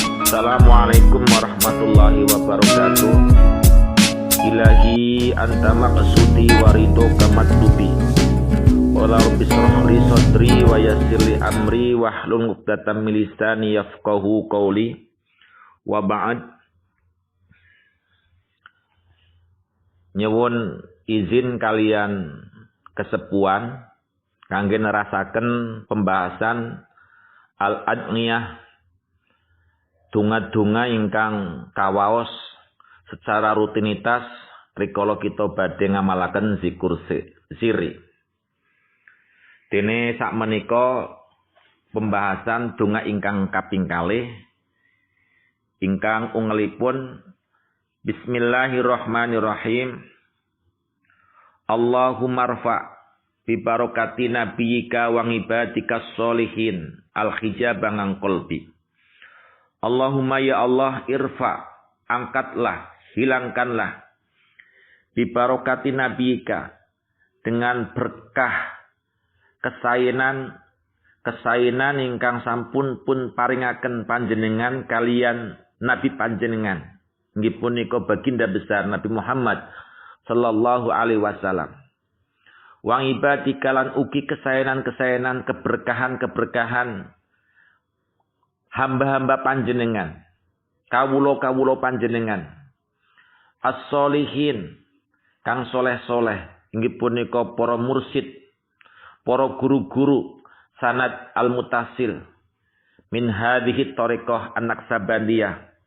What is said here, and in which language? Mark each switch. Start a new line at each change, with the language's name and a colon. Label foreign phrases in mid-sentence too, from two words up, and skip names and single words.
Arabic: السلام عليكم ورحمة الله وبركاته. إلهي أنت مقصودي ورضاك مطلوبي. ولا ربِّ اشرح لي صدري ويسر لي أمري واحلل عقدة من لساني يفقهوا قولي. وبعد.
Javanese: Nyuwun izin kalian kesepuan kangge nerasaken pembahasan al-adniyah, donga-donga ingkang kawaos
Indonesian: secara rutinitas
Javanese: rikala kita badhe ngamalaken zikur siri. Dene sakmenika pembahasan donga ingkang kaping kalih ingkang ungelipun Bismillahirrahmanirrahim.
Arabic: اللهم ارفع ببركة نبيك وعبادك الصالحين الحجاب عن قلبي. اللهم يا الله ارفع,
Indonesian: angkatlah, hilangkanlah
Arabic: ببركة نبيك
Indonesian: dengan berkah
Javanese: kesaenan ingkang sampun pun paringaken panjenengan kalian nabi panjenengan inggih punika
Indonesian: baginda besar
Javanese: Nabi Muhammad
Arabic: صلى الله عليه وسلم. وعبادك
Javanese: lan ugi kesaenan-kesaenan
Indonesian: keberkahan-keberkahan hamba-hamba
Javanese: panjenengan, kawula-kawula panjenengan, as-sholihin, kang soleh-soleh, inggih punika para mursyid, para guru-guru sanad
Arabic: المتصل من هذه الطريقة النقشبندية.